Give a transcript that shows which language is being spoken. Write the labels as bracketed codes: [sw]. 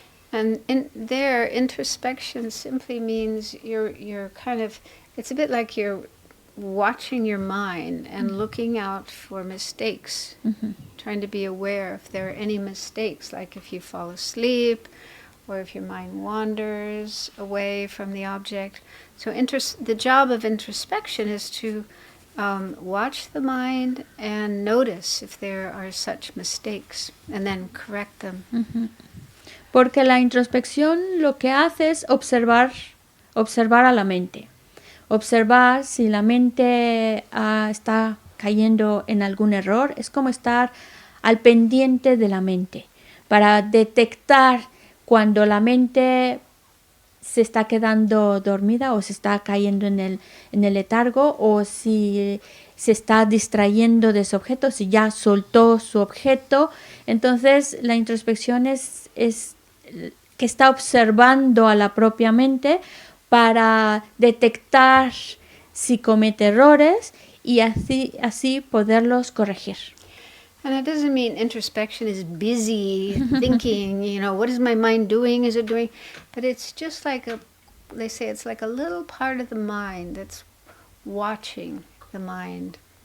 [en] And in there, introspection simply means you're kind of, it's a bit like you're watching your mind and looking out for mistakes, trying to be aware if there are any mistakes, like if you fall asleep or if your mind wanders away from the object. So the job of introspection is to watch the mind and notice if there are such mistakes and then correct them. [es] Porque la introspección lo que hace es observar a la mente. Observar si la mente está cayendo en algún error. Es como estar al pendiente de la mente para detectar cuando la mente se está quedando dormida o se está cayendo en el letargo, o si se está distrayendo de su objeto, si ya soltó su objeto. Entonces la introspección es que está observando a la propia mente para detectar si comete errores y así poderlos corregir. [en] And it doesn't mean introspection is busy thinking, what is my mind doing? Is it doing? But it's just like they say it's like a little part of the mind that's watching the mind.